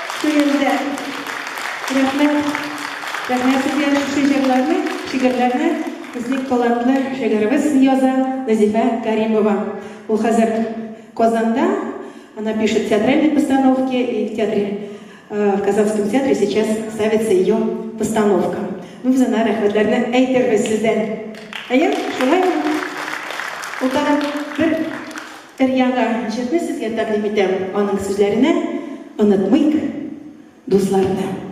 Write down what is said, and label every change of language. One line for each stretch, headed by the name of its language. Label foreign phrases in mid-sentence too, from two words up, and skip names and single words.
Tatar: Elde. Рәхмәт сезгә шигырьләрне безнең талантлы шагыйрыбыз яза Назифа Каримова. Ул хәзер Казанда,
Russian: она пишет театральные постановки, и в театре, в Казанском театре сейчас ставится ее постановка.
Tatar: Ну, за рәхмәтләрне әйтербез сездән. Әйе, шулаймы? Ул тагын бер яңа җырны сезгә тәкъдим итәм. Аның сүзләренә "Онытмыйк дусларны".